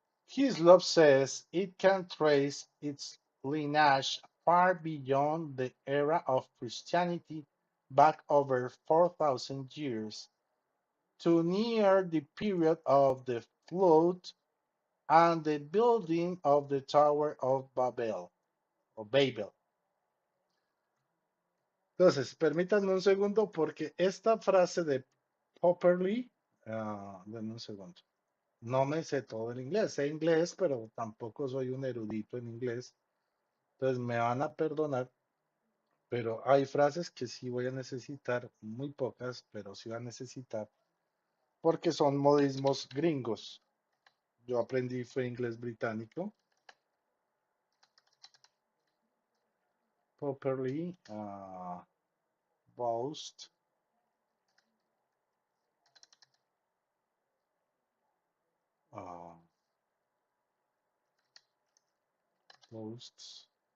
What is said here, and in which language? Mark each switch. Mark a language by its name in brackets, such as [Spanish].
[English] Hislop says it can trace its lineage far beyond the era of Christianity, back over 4,000 years, to near the period of the flood and the building of the Tower of Babel, o Babel. [Spanish] Entonces, permítanme un segundo porque esta frase de properly, denme un segundo. No me sé todo el inglés, sé inglés, pero tampoco soy un erudito en inglés. Entonces me van a perdonar, pero hay frases que sí voy a necesitar, muy pocas, pero sí voy a necesitar, porque son modismos gringos. Yo aprendí fue inglés británico. [English] Properly, boast, uh, boasts.